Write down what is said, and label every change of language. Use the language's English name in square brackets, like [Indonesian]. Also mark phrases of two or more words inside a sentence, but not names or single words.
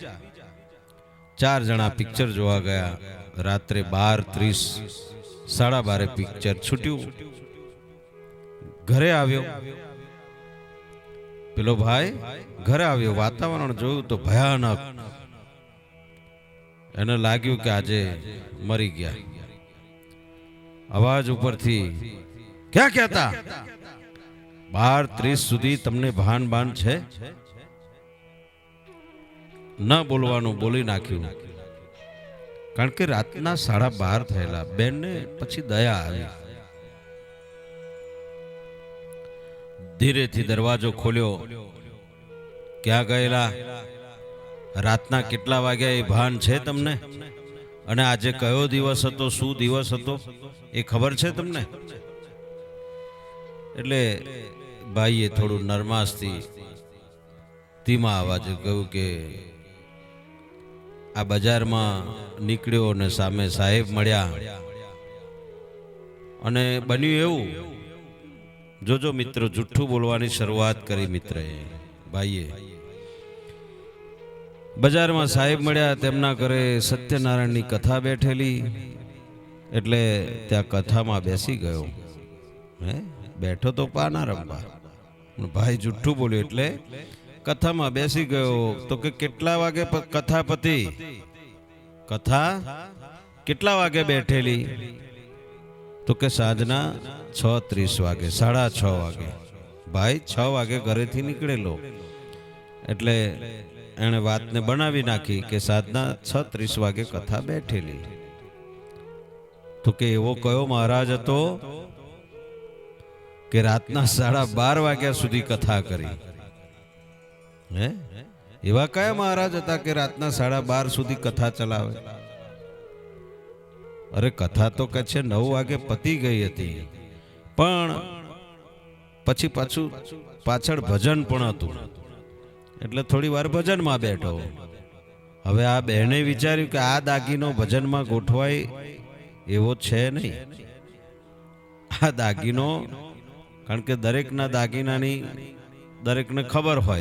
[Gujarati] 4 જણા પિક્ચર જોવા ગયા। રાત્રે 12:30 12:30 પિક્ચર છૂટ્યું। ઘરે આવ્યો પેલો ભાઈ, ઘરે આવ્યો, વાતાવરણ જોયું તો ભયાનક। એને લાગ્યું કે આજે મરી ગયા। અવાજ ઉપર થી, ક્યા કહેતા? 12:30 સુધી તમને ભાન બાન છે? ન બોલવાનું બોલી નાખ્યું, કારણ કે રાતના 12:30 થયેલા। બેન ને પછી દયા આવી। ધીરે થી દરવાજો ખોલ્યો। ક્યાં ગયેલા? રાતના કેટલા વાગ્યા એ ભાન છે તમને? અને આજે કયો દિવસ હતો, શું દિવસ હતો એ ખબર છે તમને? એટલે ભાઈએ થોડું નરમાશથી ધીમા અવાજે કહ્યું કે આ બજારમાં નીકળ્યો ને સામે સાહેબ મળ્યા અને બન્યું એવું, જોજો મિત્ર જૂઠું બોલવાની શરૂઆત કરી મિત્રએ। ભાઈએ બજાર માં સાહેબ મળ્યા, તેમના ઘરે સત્યનારાયણ કી કથા બેઠેલી એટલે ત્યાં કથા માં બેસી ગયો। હે બેઠો તો પાના રમવા, ભાઈ જૂઠું બોલ્યો એટલે કથા માં બેસી ગયો। તો કે કેટલા વાગે કથા પતી? કથા કેટલા વાગે બેઠેલી? તો કે સાંજના 6:30 વાગે, 6:30 વાગે। ભાઈ 6 વાગે ઘરેથી નીકળેલો એટલે એને બાત ને બનાવી નાખી કે સાધના 6:30 વાગે કથા બેઠેલી। તો કે એવો કયો મહારાજ હતો કે રાતના 12:30 વાગ્યા સુધી કથા કરી? હે એવા કયા મહારાજ હતા કે રાતના 12:30 સુધી કથા ચલાવે? અરે કથા તો કછે 9 વાગે પતી ગઈ હતી, પણ પછી પાછું પાછળ ભજન પણ હતું એટલે થોડી વાર ભજનમાં બેઠો। હવે આ બહેને વિચાર્યું કે આ દાગીનો ભજનમાં ગોઠવાય એવો છે નહીં। આ દાગીનો કારણ કે દરેકના દાગીનાની દરેકને ખબર હોય.